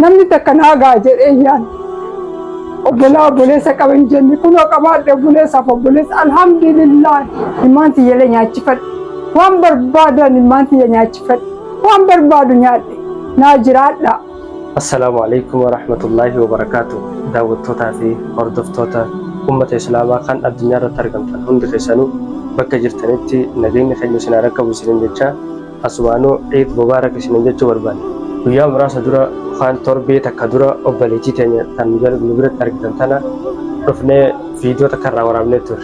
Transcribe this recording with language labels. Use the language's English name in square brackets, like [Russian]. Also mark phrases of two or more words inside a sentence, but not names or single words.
[Oromo] Namni takka naagaa jedhee yaan obboleessa qaban jenni kunoo qabaadhe obboleessaaf obboleessa alhamdulillah ilmaan tiyyalee nyaachifadhe waan barbaadan ilmaan tiyya nyaachifadhe waan barbaadu nyaadhe naa jiraadha. [Arabic] السلام عليكم ورحمة الله وبركاته. [Oromo] Daawwattootaa fi hordoftoota ummata islaamaa kan addunyaa irratti argamtan hundi keessanuu bakka jirtanitti nageenyi keenya isin rakkabu isinin jecha asumaanuu [Arabic] عيد مبارك [Oromo] isinin jechuu barbaanne. Guyyaa muraasa dura waan torbee takka dura obboleettii teenya tan nu biratti argitan tana dhufnee viidiyoo takka irraa waraabnee turre.